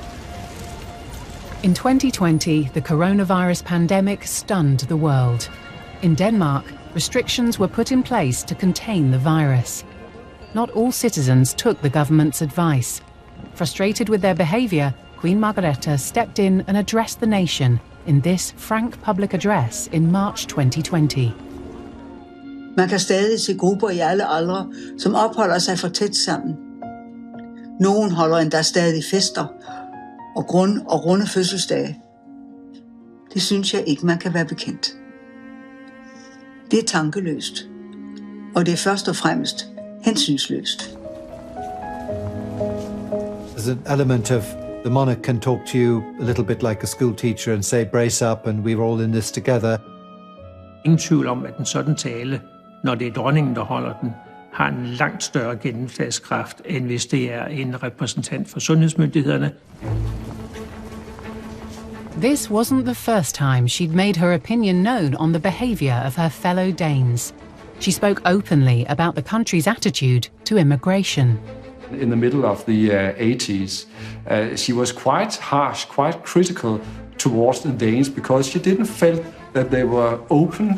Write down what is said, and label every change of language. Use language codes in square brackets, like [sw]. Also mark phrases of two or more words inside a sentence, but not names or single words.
[en] In 2020, the coronavirus pandemic stunned the world. In Denmark, restrictions were put in place to contain the virus. Not all citizens took the government's advice. Frustrated with their behaviour, Queen Margrethe stepped in and addressed the nation in this frank public address in March 2020. [da] Man kan stadig se grupper i alle aldre, som opholder sig for tæt sammen. Nogen holder endda stadig fester og runde fødselsdage. Det synes jeg ikke, man kan være bekendt. Det er tankeløst, og det er først og fremmest hensynsløst. [en] There's an element of the monarch can talk to you a little bit like a school teacher and say, brace up and we're all in this together. [da] Ingen tvivl om, at en sådan tale, når det er dronningen, der holder den, har en langt større gennemslagskraft, end hvis det er en repræsentant for sundhedsmyndighederne. [en] This wasn't the first time she'd made her opinion known on the behaviour of her fellow Danes. She spoke openly about the country's attitude to immigration. In the middle of the 80s, she was quite harsh, quite critical towards the Danes because she didn't feel that they were open.